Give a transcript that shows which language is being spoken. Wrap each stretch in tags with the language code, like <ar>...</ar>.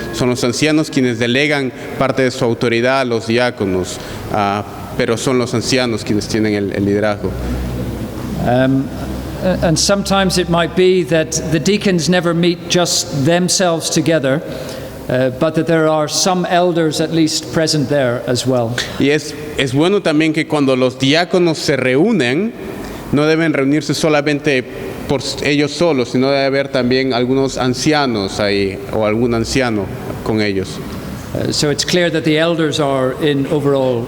<es>Son los ancianos quienes delegan parte de su autoridad a los diáconos, pero son los ancianos quienes tienen el liderazgo.</es> <en>And sometimes it might be that the deacons never meet just themselves together, but that there are some elders at least present there as well.</en> <es>Y es bueno también que cuando los diáconos se reúnen, no deben reunirse solamente por ellos solos, sino debe haber también algunos ancianos ahí o algún anciano con ellos.</es> <en>So it's clear that the elders are in overall</en>